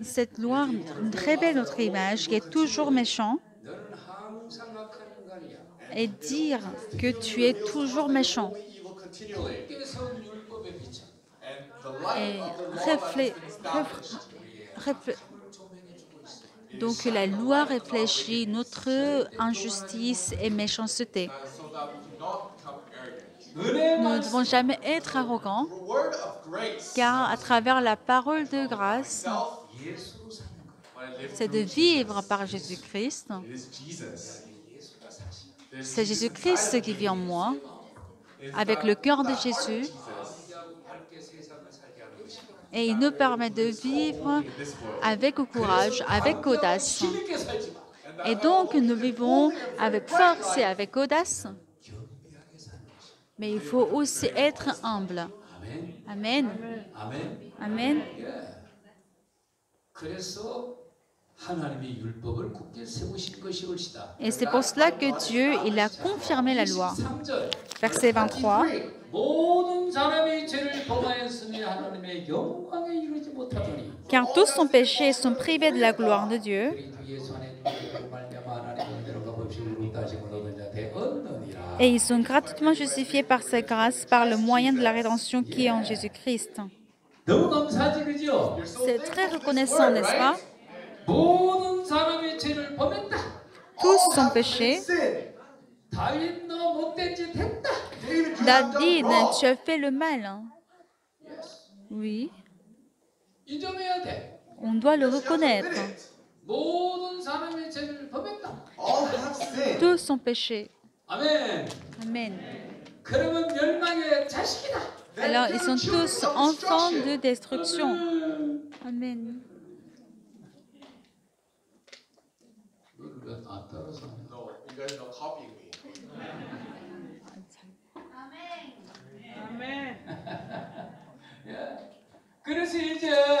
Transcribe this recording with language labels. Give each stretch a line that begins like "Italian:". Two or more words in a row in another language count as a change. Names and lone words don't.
French: Cette loi révèle notre image qui est toujours méchant
Korean: 너는 항상 악한 인간이야.
French: et dire que tu es toujours méchant.
English: Only evil continually.
Korean: 굳게 세운 율법에 비춰
English: And the light
French: Et
English: of the law that has been established.
Korean: 조명해주고 있어.
French: Donc la loi réfléchit notre injustice et méchanceté.
English: So that we do not become arrogant.
French: Nous
Korean: 은혜만
French: ne devons jamais être arrogants,
English: The word of grace
French: car à travers la parole de grâce,
English: itself,
Korean: 예수로 사는 거야.
English: when I live
French: c'est de vivre par Jésus-Christ.
English: it is Jesus.
Korean: 예수가 사실.
English: It is
French: C'est Jésus-Christ qui vit en moi, avec le cœur de Jésus,
English: Jesus
Korean: 함께 세상을 살게 하는 것이다.
French: et il nous permet de vivre avec courage, avec audace.
Korean: 힘있게 살지 마.
French: Et donc nous vivons avec force et avec audace,
Korean: 겸비하게 사는 것이다.
French: mais il faut aussi être humble.
Korean: 아멘.
French: Amen.
Korean: 아멘.
French: Amen.
Korean: 예. 그래서 하나님이 율법을 굳게 세우신 것이 옳시다.
French: Et c'est pour cela que Dieu, il a confirmé la loi.
Korean: 3절.
French: Verset 23.
Korean: 모든 사람이 죄를 범하였으니 하나님의 영광에 이르지 못하더니
French: Car tous sont péchés et sont privés de la gloire de Dieu.
Korean: 그리스도 예수 안에 믿음으로 말미암아 하나님의 은혜로 값없이 의롭다 하심을 얻은 자 되었느니라.
French: Et ils sont gratuitement justifiés par sa grâce, par le moyen de la rédemption qui est en Jésus-Christ.
Korean: 너무 감사하지 그죠?
French: C'est très reconnaissant, n'est-ce pas?
Korean: 모든 사람이 죄를 범했다.
French: Tous sont péchés.
English: Sin.
Korean: 다윗 너 못된 짓 했다.
English: David, you
French: David, tu as fait le mal. Hein. Oui,
Korean: 인정해야 돼.
French: on doit le reconnaître.
Korean: 모든 사람의 죄를 범했다.
English: All have sinned.
French: Tous ont péché.
Korean: 아멘.
French: Amen.
Korean: 그러면 멸망의 자식이다.
French: Alors, ils sont tous enfants de destruction. Amen.
Korean: 너를 왜안 따라서 하냐?
English: No, you guys are not copying me.
Korean: 예. 그래서 이제